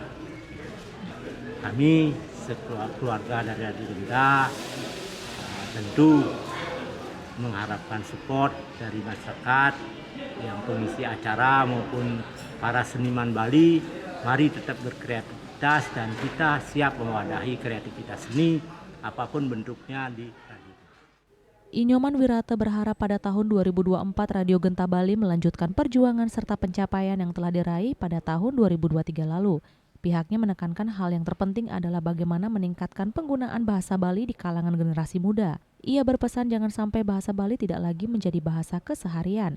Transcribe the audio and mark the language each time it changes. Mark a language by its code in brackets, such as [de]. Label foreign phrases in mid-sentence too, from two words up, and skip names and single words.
[id] Kami keluarga dari Radio Genta tentu mengharapkan support dari masyarakat yang pengisi acara maupun para seniman Bali. Mari tetap berkreativitas dan kita siap mewadahi kreativitas seni apapun bentuknya di radio. Inyoman Wirata berharap pada tahun 2024 Radio Genta Bali melanjutkan perjuangan serta pencapaian yang telah diraih pada tahun 2023 lalu. Pihaknya menekankan hal yang terpenting adalah bagaimana meningkatkan penggunaan bahasa Bali di kalangan generasi muda. Ia berpesan jangan sampai bahasa Bali tidak lagi menjadi bahasa keseharian.